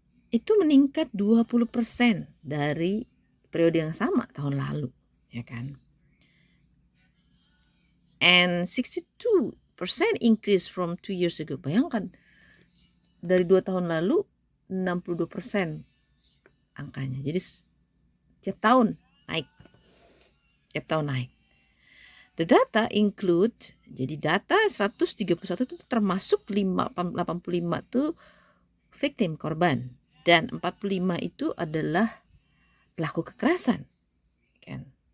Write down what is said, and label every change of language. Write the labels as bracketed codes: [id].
[id] Itu meningkat 20% dari periode yang sama tahun lalu, ya kan? [en] And 62% increase from 2 years ago. [id] Bayangkan, dari 2 tahun lalu 62% angkanya. Jadi tiap tahun naik. [en] The data include, [id] jadi data 131 itu termasuk 85 itu victim, korban, dan 45 itu adalah pelaku kekerasan, kan?